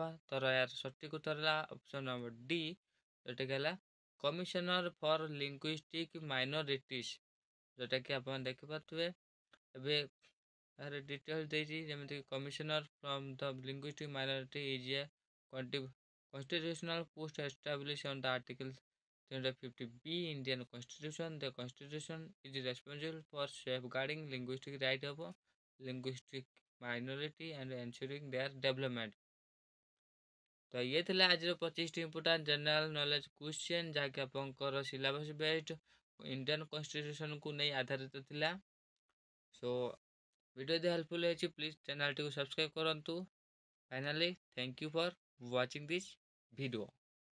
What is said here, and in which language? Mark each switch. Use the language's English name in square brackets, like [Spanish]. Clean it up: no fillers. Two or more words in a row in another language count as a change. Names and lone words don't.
[Odia] ତ ଏହାର ସଠିକ୍ ଉତ୍ତର ହେଲା [English] option number [Odia] ଡି, ଯେଉଁଟାକି ହେଲା [English] Commissioner for Linguistic Minorities, [Odia] ଯେଉଁଟାକି ଆପଣ ଦେଖିପାରୁଥିବେ। ଏବେ ଏହାର ଡିଟେଲ୍ସ ଦେଇଛି, ଯେମିତି [English] Commissioner from the linguistic minority is a constitutional post established on the Article 350B Indian Constitution. The Constitution is responsible for safeguarding linguistic right of linguistic minority and ensuring their development। [Hindi] तो ये [Odia] ଥିଲା ଆଜିର 25ଟି [English] important general knowledge question, [Odia] ଯାହାକି ଆପଣଙ୍କର [English] syllabus based Indian Constitutionକୁ [Odia] ନେଇ ଆଧାରିତ ଥିଲା। [English] so video [Odia] ଯଦି ହେଲ୍ପଫୁଲ୍ ହେଇଛି, [English] please channelଟିକୁ subscribe [Odia] କରନ୍ତୁ। [English] Finally thank you for watching this video।